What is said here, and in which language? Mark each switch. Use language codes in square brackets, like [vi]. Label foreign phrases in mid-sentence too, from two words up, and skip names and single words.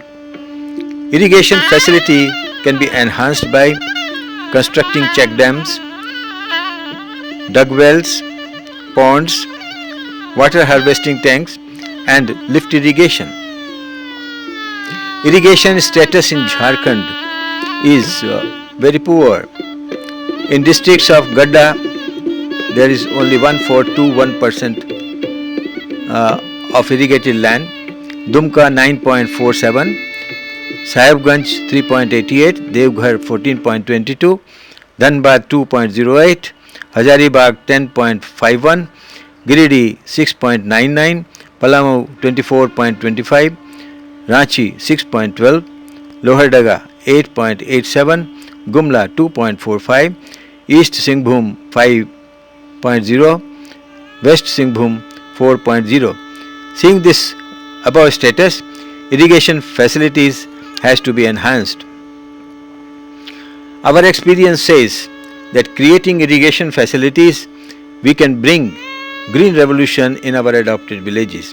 [en] Irrigation facility can be enhanced by constructing check dams, dug wells, ponds, water harvesting tanks and lift irrigation. Irrigation status in Jharkhand is very poor. In districts of Gadda, there is only 1.421% of irrigated land, Dumka 9.47, Sahibganj 3.88, Devghar 14.22, Dhanbad 2.08, Hazaribagh 10.51, Giridih 6.99, Palamu 24.25, Ranchi 6.12, Lohardaga 8.87, Gumla 2.45, East Singhbhum 5.0, West Singhbhum 4.0. Seeing this above status, irrigation facilities has to be enhanced. Our experience says that creating irrigation facilities, we can bring green revolution in our adopted villages.